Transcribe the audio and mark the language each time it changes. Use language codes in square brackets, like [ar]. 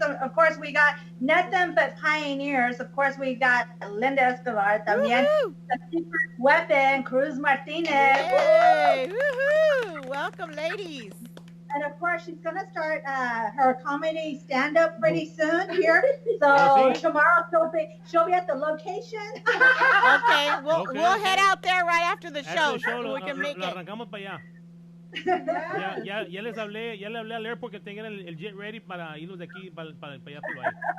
[en] Of course, we got nothing but pioneers. Of course, we got Linda Escobar [es] también. [en] The secret weapon, Cruz Martinez. Hey, woohoo! Welcome, ladies. And of course, she's going to start her comedy stand-up pretty soon here. So tomorrow she'll be at the location. Okay, we'll head out there right after the show. So we can make it. [es] Arrancamos para allá. Ya le hablé al [en] airport [es] que tengan el jet [en] ready [es] para irnos de aquí para allá por ahí.